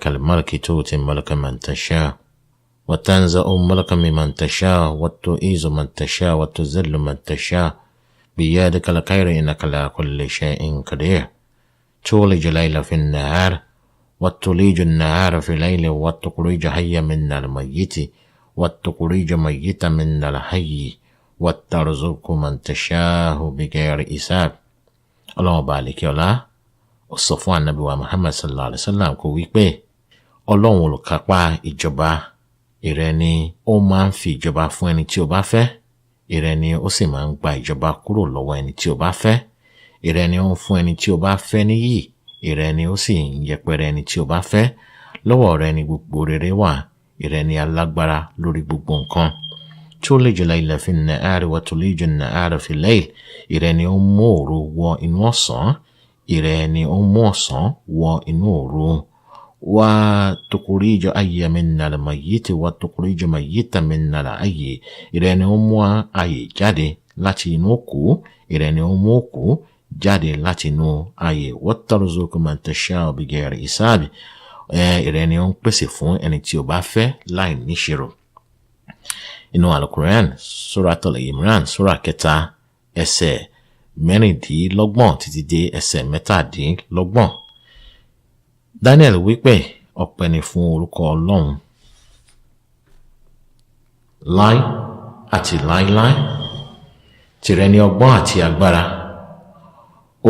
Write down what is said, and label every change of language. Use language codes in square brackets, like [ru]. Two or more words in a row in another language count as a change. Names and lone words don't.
[ar] الملك تؤتي الملك من تشاء وتنزع الملك ممن تشاء وتعز من تشاء وتذل من تشاء بيدك الخير إنك على كل شيء قدير تولج الليل في النهار وتولج النهار في الليل وتخرج حيا من الميت وتخرج ميتا من الحي وترزق من تشاء بغير حساب. [yo] Ọlọ́run bá àlékè ọlá ó sọ fún ànábì wa Muhammad [ar] صلى الله عليه وسلم [yo] kó wí pé Ọlọ́run olùkápá ìjọba ìrẹ ni ó máa ń fi ìjọba fún ẹni tí ó bá fẹ́, ìrẹ ni ó sì máa ń gba ìjọba kúrò lọ́wọ́ ẹni tí ó bá fẹ́, ìrẹ ni ó ń fún ẹni tí ó bá fẹ́ níyì, ìrẹ ni ó sì ń yẹpẹrẹ ẹni tí ó bá fẹ́. Lọ́wọ́ rẹ ni gbogbo rere wà, ìrẹ ni alágbára lórí gbogbo nǹkan. [ar] تولج الليل في النهار وتولج النهار في الليل [yo] ìrẹ ni ó mú òru wọ inú ọ̀sán, ìrẹ ni ó mú ọ̀sán wọ inú òru. [ar] وتخرج حيا من الميت وتخرج ميتا من الحي [yo] ìrẹ ni ó mú ààyè jáde láti inú òkú, ìrẹ ni ó mú òkú jáde láti inú ààyè. [ar] وترزق من تشاء بغير حساب [yo] ìrẹ ni ó ń pèsè fún ẹni tí ó bá fẹ́ láì níṣirò. Inú Al-Quran, Suratul Imran, Sura 3, ẹsẹ̀ 16 títí dé ẹsẹ̀ 17. Daniel wípé ọpẹ́ ni fún orúkọ Ọlọ́run láí àti láíláí, tìrẹ ni ọgbọ́n àti agbára, ó